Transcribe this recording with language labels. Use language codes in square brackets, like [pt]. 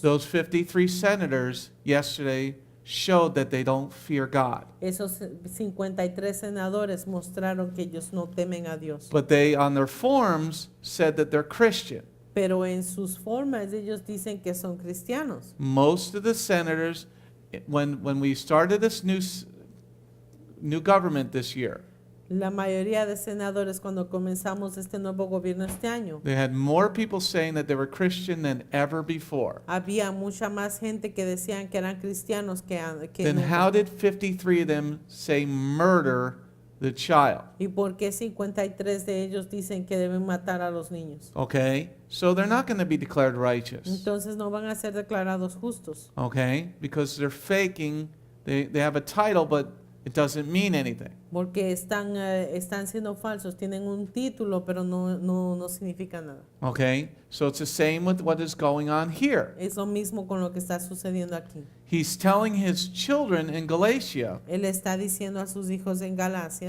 [en] Those 53 senators yesterday showed that they don't fear God. [es] Esos 53 senadores mostraron que ellos no temen a Dios. [en] But they, on their forms, said that they're Christian. [es] pero en sus formas ellos dicen que son cristianos. [en] Most of the senators, when we started this new government this year, [es] La mayoría de senadores cuando comenzamos este nuevo gobierno este año, [en] they had more people saying that they were Christian than ever before. [es] había mucha más gente que decían que eran cristianos que [en] Then [es] nunca. [en] how did 53 of them say murder the child? [es] ¿Y por qué 53 de ellos dicen que deben matar a los niños? [en] Okay, so they're not going to be declared righteous. [es] Entonces no van a ser declarados justos, [en] Okay, because they're faking. They have a title, but it doesn't mean anything. [es] porque están siendo falsos, tienen un título, pero no significa nada. [en] Okay, so it's the same with what is going on here. [es] Es lo mismo con lo que está sucediendo aquí. [en] He's telling his children in Galatia [es] Él está diciendo a sus hijos en Galacia